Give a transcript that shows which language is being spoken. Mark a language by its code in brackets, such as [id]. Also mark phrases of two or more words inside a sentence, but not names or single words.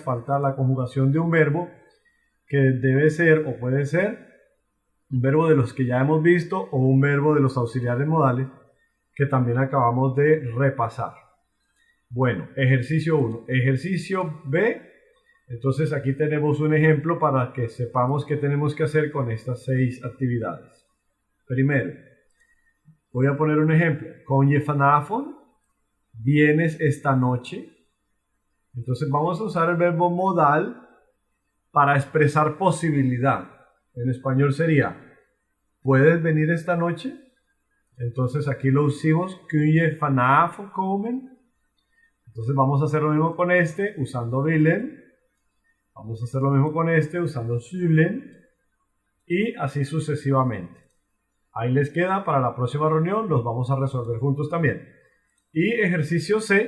[es] Falta la conjugación de un verbo, que debe ser o puede ser un verbo de los que ya hemos visto o un verbo de los auxiliares modales que también acabamos de repasar. Bueno, ejercicio 1. Ejercicio B. Entonces aquí tenemos un ejemplo para que sepamos qué tenemos que hacer con estas 6 actividades. Primero, voy a poner un ejemplo. [nl] Kom je vanavond? [es] ¿Vienes esta noche? Entonces vamos a usar el verbo modal para expresar posibilidad. En español sería, ¿puedes venir esta noche? Entonces aquí lo usamos, [nl] kun je vanavond komen? [es] Entonces vamos a hacer lo mismo con este usando willen. Vamos a hacer lo mismo con este usando zullen. Y así sucesivamente. Ahí les queda para la próxima reunión. Los vamos a resolver juntos también. Y ejercicio C.